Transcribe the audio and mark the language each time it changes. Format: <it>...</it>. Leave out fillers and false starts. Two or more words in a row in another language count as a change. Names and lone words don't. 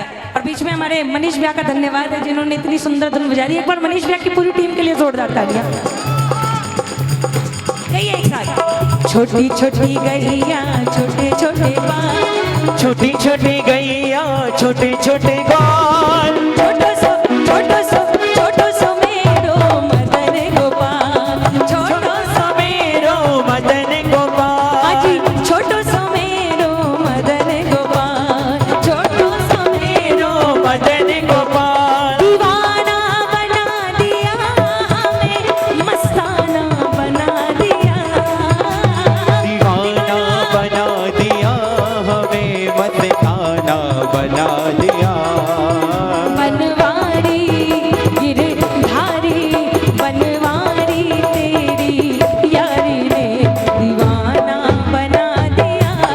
<hi>और बीच में हमारे मनीष भैया का धन्यवाद है, जिन्होंने इतनी सुंदर धुन बजा दी। एक बार मनीष भैया की पूरी टीम के लिए जोरदार तालियां। कहिए एक साथ, छोटी छोटी गैया छोटे छोटे बाल, छोटी छोटी गैया छोटे छोटे ग्वाल,</hi> <bra>छोटो सो मेरो मदन गोपाल, छोटो सा मेरो मदन गोपाल। आजी छोटो सो मेरो मदन गोपाल, छोटो सो मेरो मदन गोपाल।</bra> <hi>दीवाना बना दिया हमें, मस्ताना बना दिया, दीवाना बना दिया हमें, मस्ताना बना दिया। बनवारी गिरधारी बनवारी तेरी यारी ने दीवाना बना दिया,</hi>